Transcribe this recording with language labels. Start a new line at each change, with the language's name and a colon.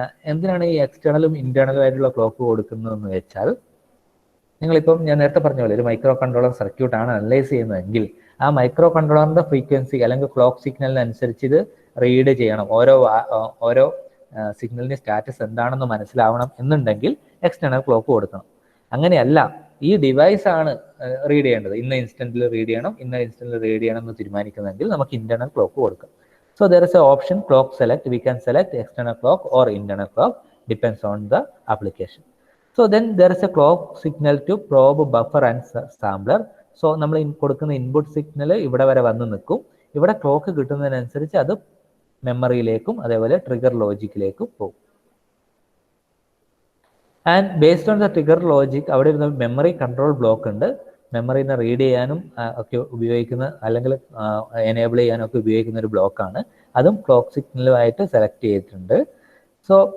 Malayalam: എന്തിനാണ് ഈ എക്സ്റ്റേണലും ഇന്റേണലും ആയിട്ടുള്ള ക്ലോക്ക് കൊടുക്കുന്നതെന്ന് വെച്ചാൽ, നിങ്ങളിപ്പം ഞാൻ നേരത്തെ പറഞ്ഞ പോലെ ഒരു മൈക്രോ കൺട്രോളർ സർക്യൂട്ടാണ് അനലൈസ് ചെയ്യുന്നതെങ്കിൽ ആ മൈക്രോ കൺട്രോളറിന്റെ ഫ്രീക്വൻസി അല്ലെങ്കിൽ ക്ലോക്ക് സിഗ്നലിനനുസരിച്ച് ഇത് റീഡ് ചെയ്യണം. ഓരോ സിഗ്നലിന്റെ സ്റ്റാറ്റസ് എന്താണെന്ന് മനസ്സിലാവണം എന്നുണ്ടെങ്കിൽ എക്സ്റ്റേണൽ ക്ലോക്ക് കൊടുക്കണം. അങ്ങനെയല്ല, ഈ ഡിവൈസ് ആണ് റീഡ് ചെയ്യേണ്ടത്, ഇന്ന ഇൻസ്റ്റന്റിൽ റീഡ് ചെയ്യണം, ഇന്ന ഇൻസ്റ്റന്റിൽ റീഡ് ചെയ്യണം എന്ന് തീരുമാനിക്കുന്നെങ്കിൽ നമുക്ക് ഇന്റേണൽ ക്ലോക്ക് കൊടുക്കാം.
English: So there is an option clock select. We can select external clock or internal clock, depends on the application. So then there is a clock signal to probe buffer and sampler.
Malayalam: So നമ്മൾ കൊടുക്കുന്ന input signal ഇവിടെ വരെ വന്ന് നിൽക്കും. ഇവിടെ clock കിട്ടുന്നതിനനുസരിച്ച് അത് മെമ്മറിയിലേക്കും അതേപോലെ trigger ലോജിക്കിലേക്കും പോകും.
English: and based on the trigger logic
Malayalam: അവിടെ ഒരു മെമ്മറി കൺട്രോൾ ബ്ലോക്ക് ഉണ്ട്. മെമ്മറിനെ റീഡ് ചെയ്യാനും ഒക്കെ ഉപയോഗിക്കുന്ന, അല്ലെങ്കിൽ എനേബിൾ ചെയ്യാനും ഒക്കെ ഉപയോഗിക്കുന്ന ഒരു ബ്ലോക്കാണ്. അതും ക്ലോക്ക് സിഗ്നലുമായിട്ട് സെലക്ട് ചെയ്തിട്ടുണ്ട്. സോ